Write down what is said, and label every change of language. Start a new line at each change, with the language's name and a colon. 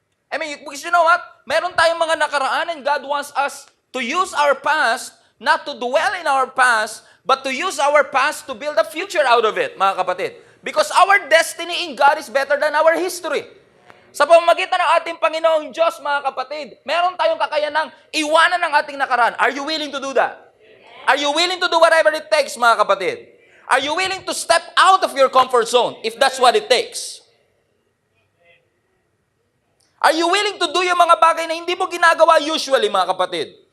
English: I mean, because you know what?
Filipino: Meron tayong mga nakaraan
English: and God wants us to use our past, not to dwell in our past, but to use our past to build a future out of it,
Filipino: mga kapatid.
English: Because our destiny in God is better than our history.
Filipino: Sa pamamagitan ng ating Panginoong Diyos, mga kapatid, meron tayong kakayanang iwanan ng ating nakaraan.
English: Are you willing to do that? Are you willing to do whatever it takes,
Filipino: mga kapatid?
English: Are you willing to step out of your comfort zone if that's what it takes? Are you willing to do
Filipino: yung mga bagay na hindi mo ginagawa usually, mga kapatid?